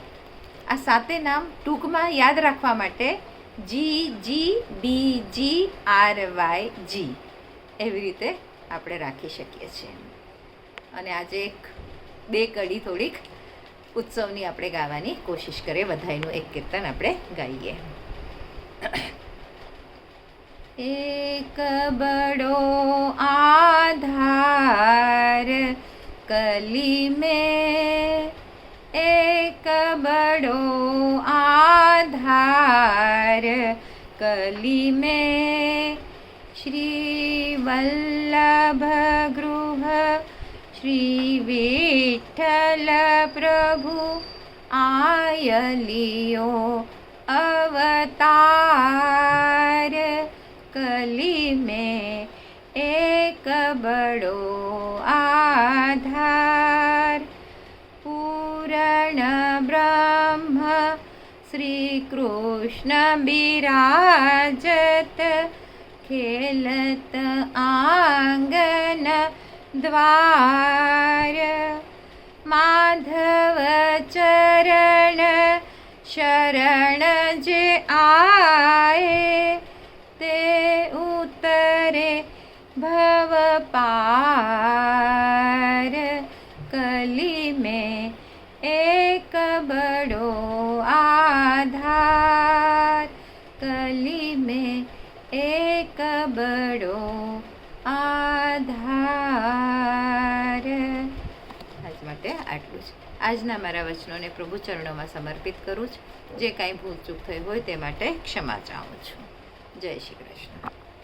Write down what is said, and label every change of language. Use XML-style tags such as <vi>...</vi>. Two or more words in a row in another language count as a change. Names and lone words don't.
<gu>આ 7 નામ ટૂંકમાં યાદ રાખવા માટે GGBGRYG એવી રીતે આપણે રાખી શકીએ છીએ। અને આજે 2 કડી થોડીક ઉત્સવની આપણે ગાવાની કોશિશ કરીએ। વધાઈનું એક કીર્તન આપણે ગાઈએ।</gu> <bra>एक बड़ो आधार कली में, एक बड़ो आधार कली में, श्री वल्लभ गृह श्री विठ्ठल प्रभु आयलियो अवतार। कली में एक बड़ो आधार, पूर्ण ब्रह्म श्री कृष्ण बिराजत, खेलत आंगन द्वार। माधव चरण शरण जे आए, ते उतरे भव पार। कली में एक बड़ो आधार, कली में एक बड़ो आधार।</bra> <gu>આજ માટે આટલું જ। આજના મારા વચનોને પ્રભુ ચરણોમાં સમર્પિત કરું છું। જે કાંઈ ભૂલ ચૂક થઈ હોય તે માટે ક્ષમા ચાહું છું। જય શ્રી કૃષ્ણ।</gu>